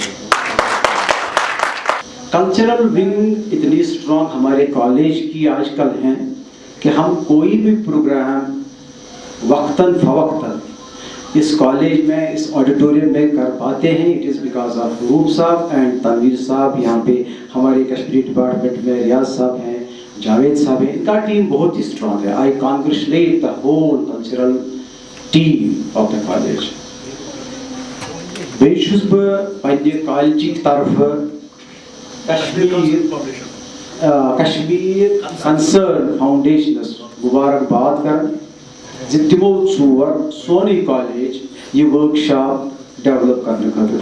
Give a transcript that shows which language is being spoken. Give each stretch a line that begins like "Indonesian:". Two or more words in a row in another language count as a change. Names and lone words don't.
English: cultural wing
Urdu: اتنی اسٹرانگ ہمارے کالج کی آج کل ہیں کہ ہم کوئی بھی پروگرام وقتاً فوقتاً اس کالج میں اس آڈیٹوریم میں کر پاتے ہیں.
English: It is because of Roop sahab and Tanveer sahab.
Urdu: یہاں پہ ہمارے کشمیری ڈپارٹمنٹ میں ریاض صاحب ہیں, جاوید صاحب ہیں. ان کا ٹیم بہت ہی اسٹرانگ ہے.
English: I congratulate the whole cultural team of the college.
Kashmiri: بیٚیہِ چھُس بہٕ پنٛنہِ کالجِک طرفہٕ کشمیٖر کنسٲرن فاوُنڈیشنس مُبارکباد کران زِ تِمو ژور سونُے کالج یہِ
English: workshop develop
Kashmiri: کرنہٕ خٲطرٕ.